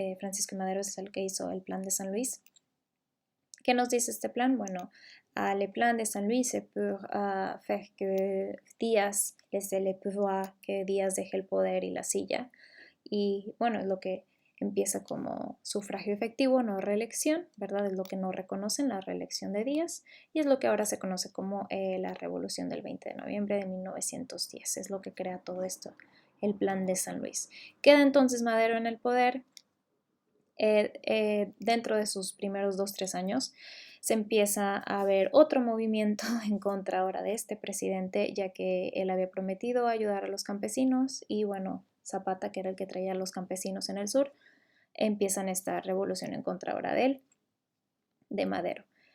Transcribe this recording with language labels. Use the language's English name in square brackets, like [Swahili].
[Spanish] Francisco Madero es el que hizo el plan de San Luis. ¿Qué nos dice este plan? [French] Bueno, le plan de San Luis c'est pour faire [Spanish] que Díaz laisse le pouvoir, que Díaz deje el poder y la silla. Y bueno, es lo que empieza como sufragio efectivo, no reelección, ¿verdad? Es lo que no reconocen, la reelección de Díaz, y es lo que ahora se conoce como la revolución del 20 de noviembre de 1910, es lo que crea todo esto, el plan de San Luis. Queda entonces Madero en el poder. Dentro de sus primeros 2-3 años se empieza a ver otro movimiento en contra ahora de este presidente, ya que él había prometido ayudar a los campesinos y bueno, Zapata, que era el que traía a los campesinos en el sur, empiezan esta revolución en contra ahora de él, de Madero.